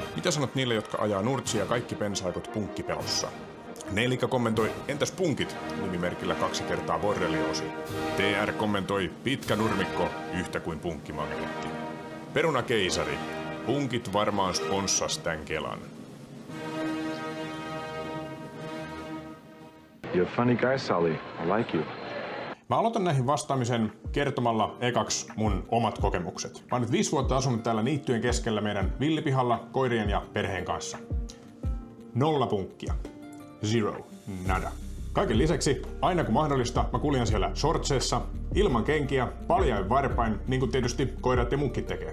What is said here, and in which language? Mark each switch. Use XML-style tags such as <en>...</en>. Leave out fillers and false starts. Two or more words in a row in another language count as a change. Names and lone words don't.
<fi>Mitä sanot niille, jotka ajaa nurtsia kaikki pensaikot punkkipelossa? Neelika kommentoi, entäs punkit? Nimimerkillä 2 kertaa borrelioosi. TR kommentoi, pitkä nurmikko, yhtä kuin punkkimagneetti. Peruna keisari, punkit varmaan sponssas tän kelan.</fi> <en>You're a funny guy, Sully. I like you.</en> <fi>Mä aloitan näihin vastaamisen kertomalla ekaksi mun omat kokemukset. Mä oon nyt 5 vuotta asunut täällä niittyjen keskellä meidän villipihalla koirien ja perheen kanssa. 0 punkkia. 0. Nada. Kaiken lisäksi, aina kun mahdollista, mä kuljen siellä shortseissa, ilman kenkiä, paljain varpain, niin kuin tietysti koirat ja munkit tekee.</fi>